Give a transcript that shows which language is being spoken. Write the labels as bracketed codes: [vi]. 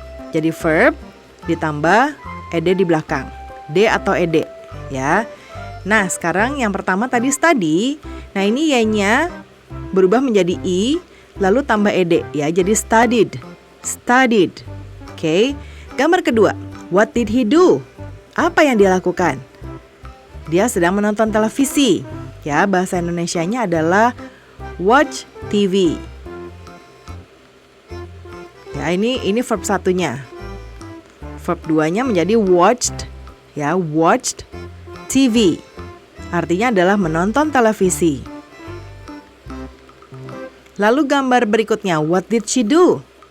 [id] Jadi verb ditambah ed di belakang, d atau ed, ya. Nah, sekarang yang pertama tadi study. Nah, ini y-nya berubah menjadi i, lalu tambah ed ya, jadi studied. Oke. Gambar kedua, [en] what did he do? [id] Apa yang dia lakukan? Dia sedang menonton televisi. Ya, bahasa Indonesianya adalah [en] watch TV. [id] Ya, ini verb satunya. Verb 2-nya menjadi watched. Ya, [en] watched TV. [id] Artinya adalah menonton televisi. Lalu gambar berikutnya, [en] what did she do?